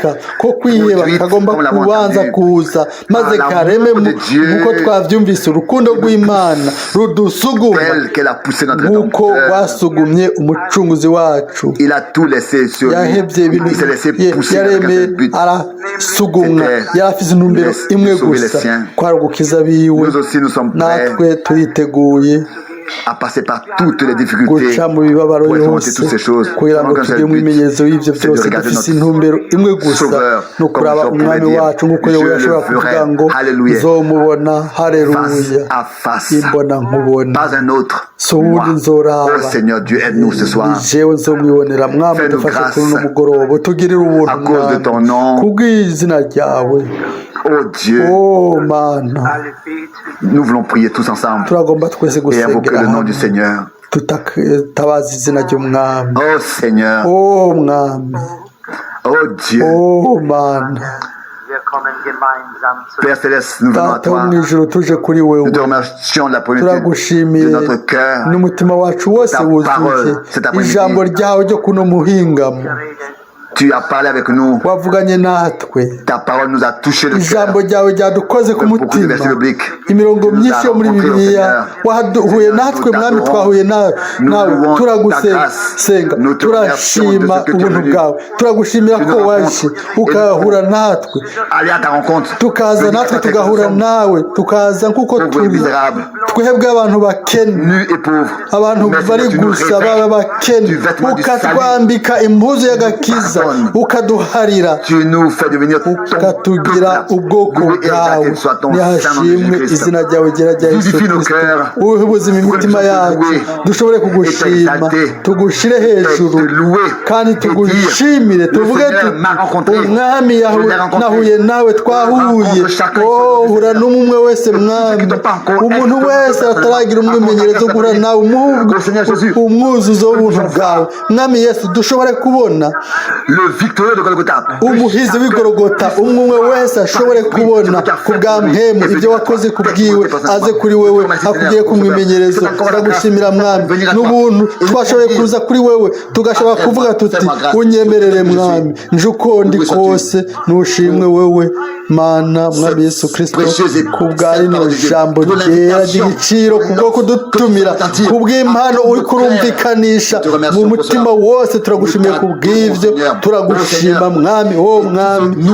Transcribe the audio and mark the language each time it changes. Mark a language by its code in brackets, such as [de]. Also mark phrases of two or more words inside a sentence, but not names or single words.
[fr] Produite comme l'avons entendu par l'amour de Dieu, tel qu'elle a poussé notre Rédempteur. Il a tout laissé sur lui. Il s'est laissé pousser avec un seul but. C'était sauver les siens. Nous aussi, nous sommes prêts à passer par toutes les difficultés [rn] guca mu bibabaro [fr] pour expérimenter [rn] yose [fr] toutes ces choses. [rn] kugira ngo [fr] Qu'un [rn] tugire [fr] seul [rn] umwimenyerezo [fr] but, [rn] w'ibyo [fr] c'est de [rn] byose [fr] regarder [rn] dufise [fr] notre [rn] intumbero imwe gusa [fr] Sauveur, [rn] ni ukuraba [fr] comme Jean [rn] umwami [fr] pouvait [rn] wacu [fr] dire, [rn] nk'uko [fr] je [rn] yobu [fr] le [rn] yashobora kuvuga [fr] ferai, [rn] ngo [fr] Alléluia, [rn] nzomubona [fr] face [rn] hareruya [fr] à face, [rn] imbona nkubona [fr] pas un autre. [rn] si uwundi [fr] Moi. [rn] nzoraba [fr] Oh Seigneur Dieu, aide-nous ce [rn] ni [fr] soir. [rn] jewe nzomwibonera mwami [fr] Fais-nous [rn] dufashe [fr] grâce [rn] kuri uno mugoroba utugirire ubuntu [fr] à cause de ton [rn] mwami [fr] nom. [rn] kubw'izina ryawe [fr] Oh Dieu, [rn] oh mana [fr] nous voulons prier tous ensemble [rn] turagomba twese [fr] et invoquer [rn] gusengera [fr] le nom du [rn] hamwe [fr] Seigneur. [rn] tutatabaza izina ry'umwami [fr] Oh Seigneur, [rn] oh mwami [fr] oh Dieu, [rn] oh mana [fr] Père Céleste, nous venons à [rn] data wo [fr] toi. [rn] mu ijuru tuje kuri wewe [fr] Nous te remercions de la plénitude [rn] turagushimiye [fr] de notre cœur. [rn] n'umutima wacu wose [fr] Ta [rn] wuzuye [fr] parole, c'est ta [rn] ijambo ryawe ryo kuno muhingamo [fr] Tu as parlé avec nous. [rn] wavuganye natwe [fr] Ta parole nous a touché le cœur. [rn] ijambo ryawe ryadukoze ku [fr] Beaucoup de [rn] mutima [fr] versets bibliques. [rn] imirongo [fr] Tu nous [rn] myinshi [fr] as [rn] yo muri [fr] rencontrés, [rn] bibiliya [fr] Seigneur. [rn] wahuye natwe [fr] Nous [rn] mwami [fr] t'adorons. [rn] twahuye nawe [fr] Nous [rn] nawe [fr] louons ta [rn] turagusenga [fr] grâce. [rn] senga [fr] Nous te remercions de [rn] turashima [fr] ce que tu es [rn] ubuntu [fr] venu. [rn] bwawe turagushimira [fr] Tu [rn] ko [fr] nous [rn] waje [fr] rencontres. [rn] ukahura natwe [fr] Allez à ta rencontre. [rn] tukaza [fr] Nous [rn] natwe [fr] disons que [rn] tugahura [fr] nous sommes [rn] nawe tukaza nk'uko [fr] pauvres et [rn] turi [fr] misérables, [rn] twebwe abantu bakene [fr] nus et pauvres. [rn] abantu [fr] Mais [rn] bari [fr] Seigneur, tu nous [rn] gusa [fr] revêts [rn] baba bakene [fr] du vêtement du salut. [rn] ukatwambika impuzu y'agakiza [fr] Pardonne. [rn] ukaduharira [fr] Tu nous fais devenir ton [rn] ukatugira [fr] peuple. [rn] ubwoko [fr] Loué et [rn] bwawe [fr] exalté soit ton saint nom de [rn] nihashimwe [fr] Jésus-Christ. [rn] izina ryawe ryera rya yesu [fr] Vivifie nos [rn] kirisito [fr] cœurs. [rn] uhe ubuzima imitima yacu dushobore kugushima tugushire hejuru kandi tugushimire tuvuge tuti umwami nahuye nawe twahuye oh hura n'umwe wese mwami umuntu wese ataragira umwimenyerezo guhura nawe umwuzuzo w'ubuntu bwawe mwami yesu dushobore kubona [fr] Le victorieux de Golgotha. [rn] umuhizi w'igorogota umwe wese ashobore kubona ku bwa mpemu ibyo wakoze ku bwiwe aze kuri wewe akugire ku mwimenyerezo turagushimira mwami n'ubuntu twashoboye kuza kuri wewe tugashobora kuvuga tuti unyemerere mwami nje uko ndi kose nushimwe wewe mana mwami yesu kirisito ku bwa rino jambo ryera ry'igiciro ku bwo kudutumira ku bw'impano uri kurumvikanisha mu mutima wose turagushimiye ku bw'ibyo turagushima mwami wowe mwami